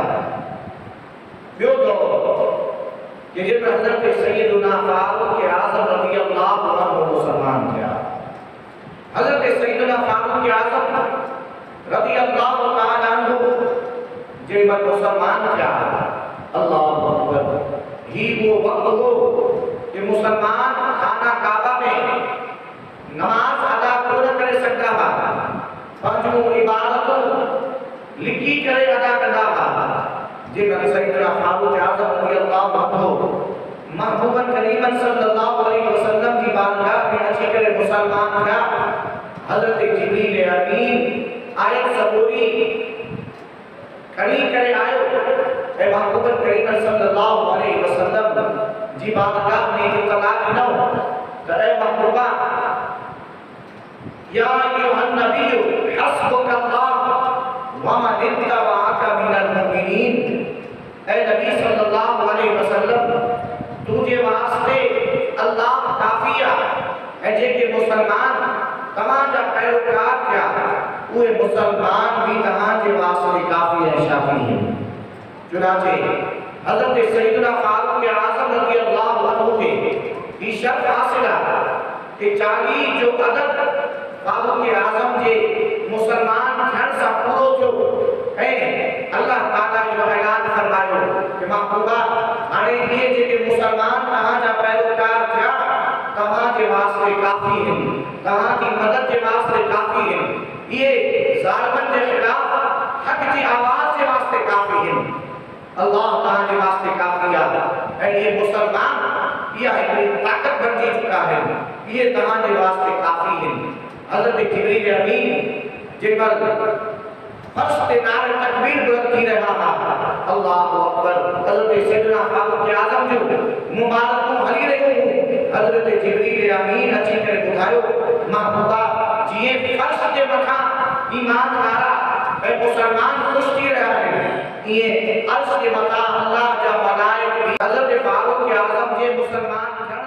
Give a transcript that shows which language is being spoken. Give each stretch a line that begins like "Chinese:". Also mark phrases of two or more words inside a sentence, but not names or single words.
Sindhi: ॿियो दौर कि जंहिंमें हज़रत सैयदना फारूक आज़म
Arabic: رضي الله عنه
Sindhi: मुसलमान थिया। हज़रत सैयदना फारूक आज़म
Arabic: رضي الله تعالى عنه
Sindhi: जंहिं मुसलमान थिया
Arabic: الله أكبر
Sindhi: ही वो वक्त हो कि मुसलमान खाना काबा में नमाज अदा कोन करे सघंदा हुआ। पंहिंजूं इबादतूं लिखी करे अदा कंदा हुआ। जंहिंमें सैयदना फारूक आज़म
Arabic: رضي الله عنه
Sindhi: महबूबन करीमन
Arabic: صلى الله عليه وسلم
Sindhi: की बारगाह में अची करे मुसलमान थिया। हज़रत जिब्रील अमीन आयत सबूरी खड़ी करे आयो ऐं महबूबन करीमन
Arabic: صلى الله عليه وسلم
Sindhi: जी बारगाह में इत्तला ॾिनो त ऐ महबूबा
Arabic: يا أيها النبي حسبك الله ومن اتبعك من المؤمنين.
Sindhi: ऐ नबी
Arabic: صلى الله عليه وسلم
Sindhi: तुझे वास्ते अल्लाह काफ़ी आहे ऐं जेके मुसलमान तव्हां जा पैरोकार थिया उहे मुसलमान भी तव्हां जे वास्ते काफ़ी ऐं शाफ़ी आहिनि। चुनाचे हज़रत सैयदना फारूक आज़म
Arabic: رضي الله عنه
Sindhi: खे ही शर्त हासिल आहे कि 40 जो अदद फारूक आज़म जे मुसलमान थियण सां पूरो थियो ऐं अल्लाह ताला इहो ऐलान फरमायो कि महबूबा हाणे इहे जेके मुसलमान तव्हां जा पैरोकार थिया तव्हां वास्ते काफ़ी हैं, तव्हां जी मदद जे वास्ते काफ़ी हैं, ये ज़ालिमनि जे ख़िलाफ़ हक़ जी आवाज़ जे वास्ते काफ़ी हैं। अल्लाह तव्हां जे वास्ते काफ़ी आहे ऐं ये मुसलमान इहा हिकिड़ी ताक़त बणिजी चुका आहिनि, इहे तव्हां जे वास्ते काफ़ी हैं। हज़रत जिब्रील अमीन जेमहिल फर्श ते नारे तकबीर बुलंद थी रहा हा,
Arabic: الله أكبر,
Sindhi: हज़रत सैयदना फारूक आज़म जो मुबारकूं हली रहियूं, हज़रत जिब्रील अमीन अची करे ॿुधायो महबूबा जीअं फर्श जे मथां ईमान वारा ऐं मुसलमान ख़ुशि थी रहिया आहिनि, इएं अर्श जे मथां अल्लाह जा मलाइक भी हज़रत फारूक आज़म जे मुसलमान